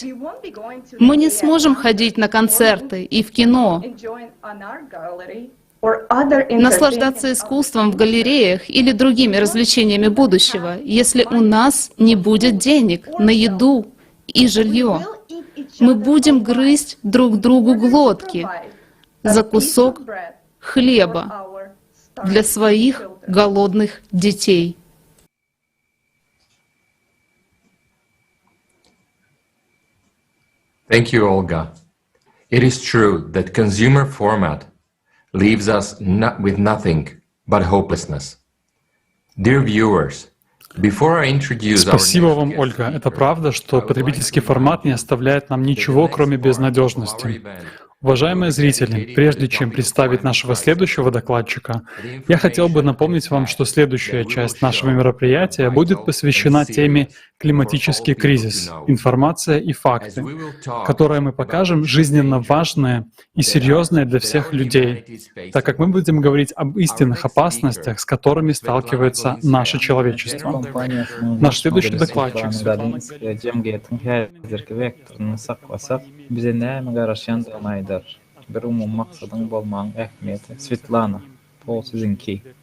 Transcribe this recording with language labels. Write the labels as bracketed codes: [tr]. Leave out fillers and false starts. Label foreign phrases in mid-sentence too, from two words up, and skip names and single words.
[ru] Мы не сможем ходить на концерты и в кино, наслаждаться искусством в галереях или другими развлечениями будущего, если у нас не будет денег на еду и жилье. Мы будем грызть друг другу глотки за кусок хлеба для своих голодных детей. [en] Thank you, Olga. It is true that consumer format leaves us with nothing but hopelessness. Dear viewers, before I introduce our [ru] Спасибо вам, Ольга. Это правда, что потребительский формат не оставляет нам ничего, кроме безнадежности. Уважаемые зрители, прежде чем представить нашего следующего докладчика, я хотел бы напомнить вам, что следующая часть нашего мероприятия будет посвящена теме «Климатический кризис. Информация и факты», в которой мы покажем жизненно важные и серьезные для всех людей, так как мы будем говорить об истинных опасностях, с которыми сталкивается наше человечество. Наш следующий докладчик Светлана [tk] Bir umum maksadın bolmagyň ähmiýeti. Svetlana, bu sizinki.